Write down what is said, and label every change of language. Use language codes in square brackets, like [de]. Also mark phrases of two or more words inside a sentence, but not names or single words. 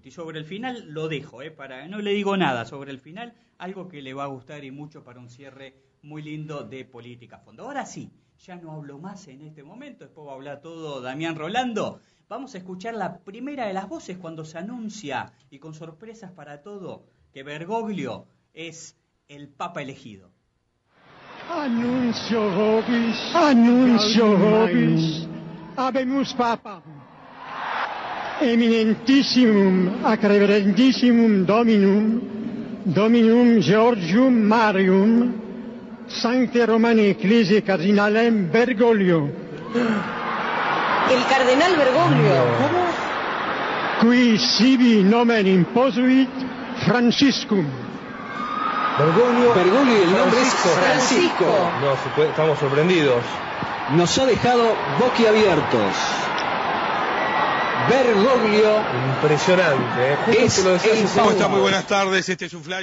[es] Y sobre el final lo dejo, no le digo nada, sobre el final algo que le va a gustar y mucho para un cierre muy lindo de Política a Fondo. Ahora sí, ya no hablo más en este momento, después va a hablar todo Damián Rolando. Vamos a escuchar la primera de las voces cuando se anuncia, y con sorpresas para todo, que Bergoglio es el Papa elegido. [la] Annuncio vobis, habemus Papa, eminentissimum ac reverendissimum Dominum Georgium Marium, Sancte Romani Ecclesiae Cardinalem Bergoglio. [es] El cardenal Bergoglio. ¿Cómo? [la] Qui sibi nomen imposuit Franciscum. [es] Bergoglio y el nombre es Francisco. No, estamos sorprendidos. Nos ha dejado boquiabiertos. Bergoglio. Impresionante, Es el ¿Cómo está? Muy buenas tardes.